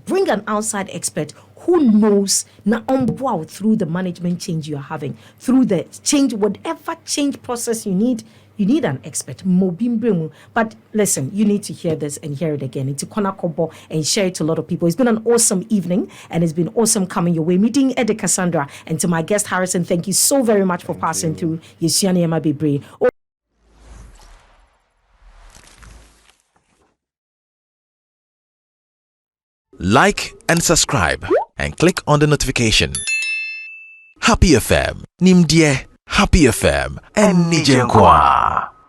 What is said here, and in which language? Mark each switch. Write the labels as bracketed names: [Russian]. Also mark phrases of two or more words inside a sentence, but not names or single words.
[English] Bring an outside expert who knows now through the management change you are having, through the change, whatever change process you need an expert. But listen, you need to hear this and hear it again. It's a corner combo and share it to a lot of people. It's been an awesome evening and it's been awesome coming your way. Meeting Eddie Casandra and to my guest Harrison, thank you so very much for passing through. Yesiane Emabebre. Like and subscribe and click on the notification. Happy FM, Nimdie, Happy FM, and Nijenkwa.